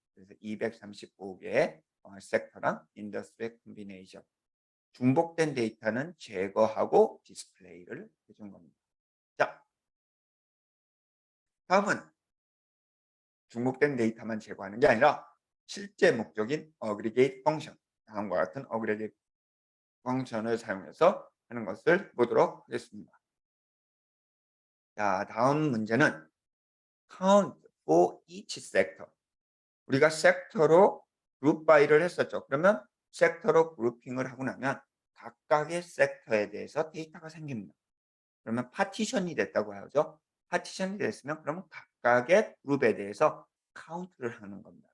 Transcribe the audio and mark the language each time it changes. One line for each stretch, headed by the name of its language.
Korean: 그래서 235개의 섹터랑 인더스트리 컨비네이션 중복된 데이터는 제거하고 디스플레이를 해준 겁니다. 자, 다음은 중복된 데이터만 제거하는 게 아니라 실제 목적인 어그리게이트 펑션 다음과 같은 어그리게이트 펑션을 사용해서 하는 것을 보도록 하겠습니다. 자, 다음 문제는
English: count for each sector.
Korean: 우리가 섹터로 그룹 바이를 했었죠. 그러면 섹터로 그룹핑을 하고 나면 각각의 섹터에 대해서 데이터가 생깁니다. 그러면 파티션이 됐다고 하죠. 파티션이 됐으면 그러면 각각의 그룹에 대해서 카운트를 하는 겁니다.